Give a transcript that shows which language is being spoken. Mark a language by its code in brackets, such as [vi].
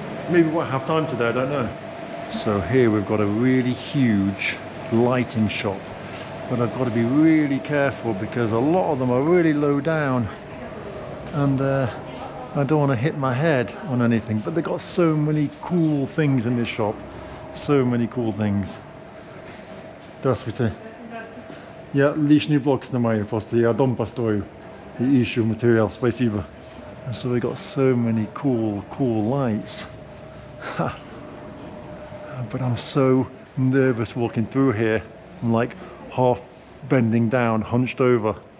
[en] Maybe we won't have time today, I don't know. So here we've got a really huge lighting shop, but I've got to be really careful because a lot of them are really low down, and I don't want to hit my head on anything. But they've got so many cool things in this shop, so many cool things. [ru] Здравствуйте. Я лишний блок снимаю, просто я дом построю и ищу материал. Спасибо. [en] And so we got so many cool lights. Ha. but I'm so nervous walking through here. I'm like half bending down, hunched over.